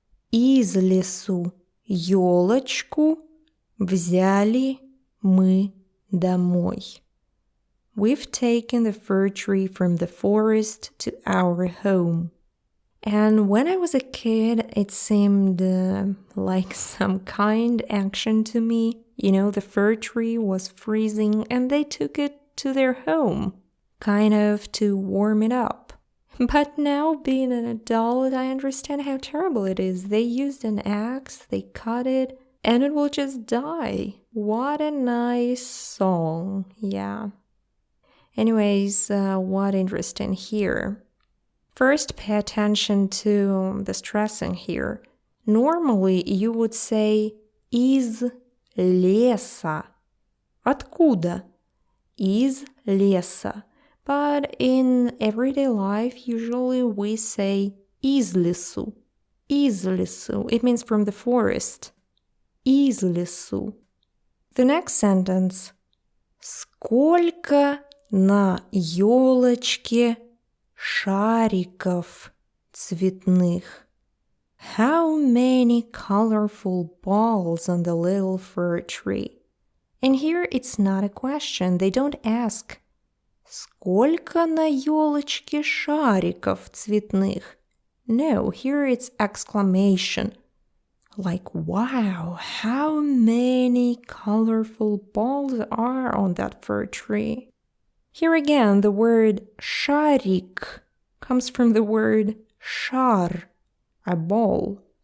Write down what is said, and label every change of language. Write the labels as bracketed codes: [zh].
[ru] Из лесу елочку взяли мы домой. [en] We've taken the fir tree from the forest to our home. And when I was a kid, it seemed like some kind action to me. You know, the fir tree was freezing and they took it to their home, kind of to warm it up. But now, being an adult, I understand how terrible it is. They used an axe, they cut it, and it will just die. What a nice song, yeah. Anyways, what interesting here. First, pay attention to the stressing here. Normally, you would say [ru] из леса. Откуда? Из леса. [en] But in everyday life, usually we say [ru] из лесу. Из лесу. [en] It means from the forest. [ru] Из лесу. [en] The next sentence. [ru] Сколько на елочке шариков цветных? [en] How many colorful balls on the little fir tree? And here it's not a question. They don't ask, [ru] сколько на елочке шариков цветных? [en] No, here it's exclamation. Like, wow, how many colorful balls are on that fir tree? Here again, the word шарик comes from the word шар, a ball.